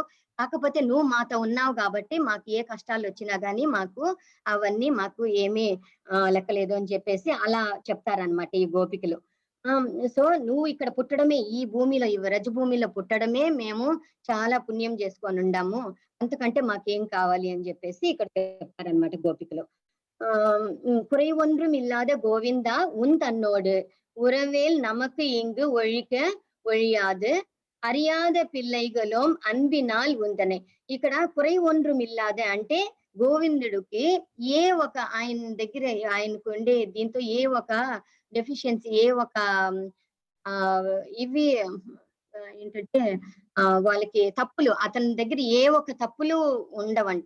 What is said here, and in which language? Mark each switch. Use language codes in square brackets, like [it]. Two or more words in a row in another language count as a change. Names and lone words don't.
[te] కాకపోతే నువ్వు మాతో ఉన్నావు కాబట్టి మాకు ఏ కష్టాలు వచ్చినా గానీ అవన్నీ మాకు ఏమీ లెక్కలేదు అని చెప్పేసి అలా చెప్తారనమాట ఈ గోపికలు. సో నువ్వు ఇక్కడ పుట్టడమే, ఈ భూమిలో, ఈ వ్రజ భూమిలో పుట్టడమే మేము చాలా పుణ్యం చేసుకొని ఉండాము, అంతకంటే మాకేం కావాలి అని చెప్పేసి ఇక్కడ చెప్తారనమాట గోపికలు. [ta] குறை ஒன்றும் இல்லாத கோவிந்தா உன் தன்னோடு உறவேல் நமக்கு இங்கு ஒழிக்க ஒழியாது அறியாத பிள்ளைகளோம் அன்பினால் உன்தனை. [te] ఇక్కడ [ta] குறை ஒன்றும் இல்லாத [te] అంటే గోవిందుడికి ఏ ఒక ఆయన దగ్గర ఆయనకు ఉండే దీంతో ఏ ఒక డెఫిషియన్సీ, ఏ ఒక ఇవి ఏంటంటే వాళ్ళకి తప్పులు, అతని దగ్గర ఏ ఒక తప్పులు ఉండవంట.